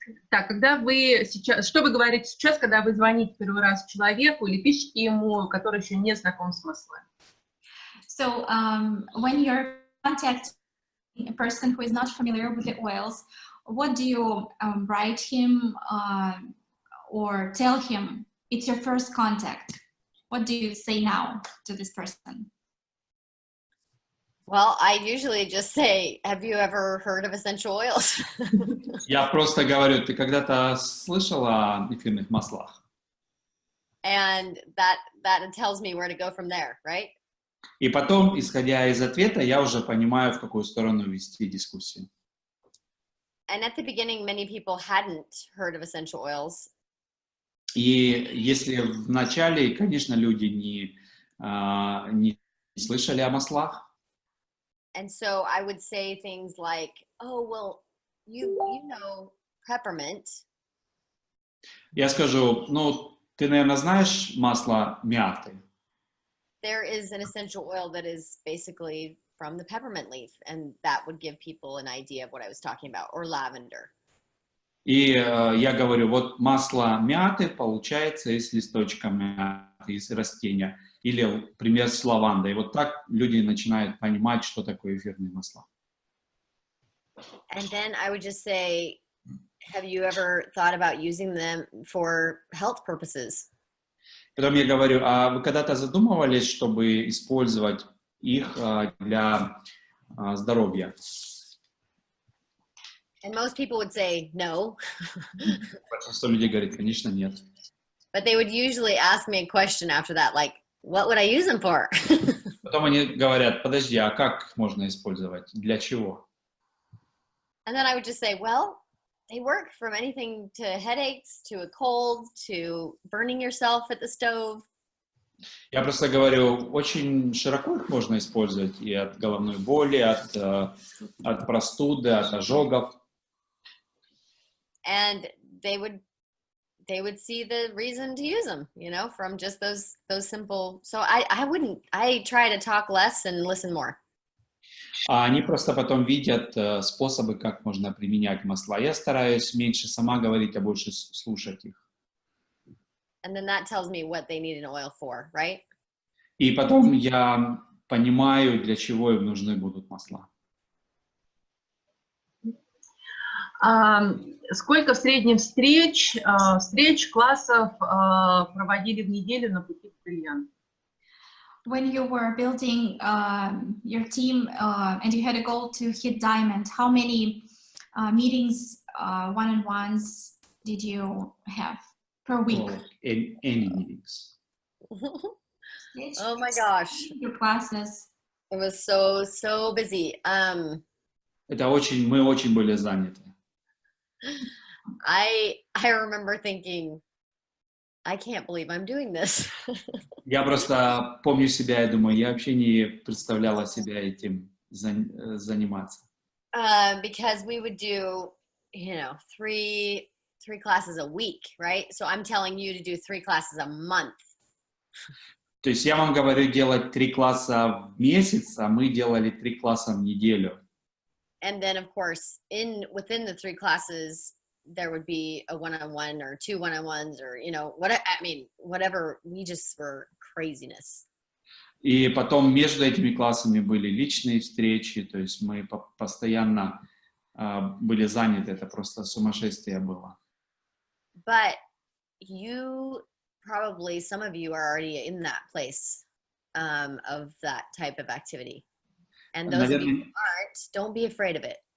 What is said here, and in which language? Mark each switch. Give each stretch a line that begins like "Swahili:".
Russian: Так, когда вы сейчас, что вы говорите сейчас, когда вы звоните первый раз человеку или пишете ему, который еще не знаком с маслами?
English: So when you're contacting a person who is not familiar with the oils, what do you write him or tell him? It's your first contact. What do you say now to this person? Well, I usually just say, have you ever heard of essential oils?
Russian: Я просто говорю, ты когда-то слышала о эфирных маслах?
English: And that tells me where to go from there, right?
Russian: И потом, исходя из ответа, я уже понимаю, в какую сторону вести дискуссию.
English: And at the beginning, many people hadn't heard of essential oils.
Russian: И если в начале, конечно, люди не слышали о маслах,
English: And so I would say things like, oh, well, you know peppermint.
Russian: я скажу, ну, ты, наверное, знаешь масло мяты?
English: There is an essential oil that is basically from the peppermint leaf, and that would give people an idea of what I was talking about, or lavender.
Russian: И я говорю, вот масло мяты получается из листочка мяты, из растения. Или пример с лавандой. Вот так люди начинают понимать, что такое эфирные масла.
English: And then I would just say, have you ever thought about using them for health purposes?
Russian: Потом я говорю, а вы когда-то задумывались, чтобы использовать их для здоровья?
English: And most people would say no.
Russian: Большинство людей говорит, конечно, нет.
English: But they would usually ask me a question after that, like, what would I use them for?
Russian: Потом они говорят, подожди, а как их можно использовать? Для чего?
English: And then I would just say, well, they work from anything to headaches, to a cold, to burning yourself at the stove.
Russian: Я просто говорю, очень широко их можно использовать и от головной боли, от простуды, от ожогов.
English: And they would see the reason to use them, you know, from just those simple. So I try to talk less and listen more.
Russian: А они просто потом видят способы, как можно применять масла. Я стараюсь меньше сама говорить, а больше слушать их.
English: And then that tells me what they need an oil for, right?
Russian: И потом я понимаю, для чего им нужны будут масла. Сколько в среднем встреч, классов проводили в неделю на пути к бриллианту?
English: When you were building your team and you had a goal to hit diamond, how many meetings, one-on-ones did you have per week? Any meetings. Oh my gosh. Your classes. It was so busy.
Russian: Мы очень были заняты.
English: I remember thinking, I can't believe I'm doing this.
Russian: Я просто помню себя и думаю, я вообще не представляла себя этим заниматься.
English: Because we would do, 3 3 classes a week, right? So I'm telling you to do 3 classes a month.
Russian: То есть я вам говорю делать 3 класса в месяц, а мы делали 3 класса в неделю.
English: And then, of course, within the 3 classes, there would be a one-on-one or 2 one-on-ones or, you know, whatever. We just were craziness.
Russian: И потом между этими классами были личные встречи, то есть мы постоянно были заняты, это просто сумасшествие было.
English: But some of you are already in that place of that type of activity. And those of you who aren't, don't be afraid of it.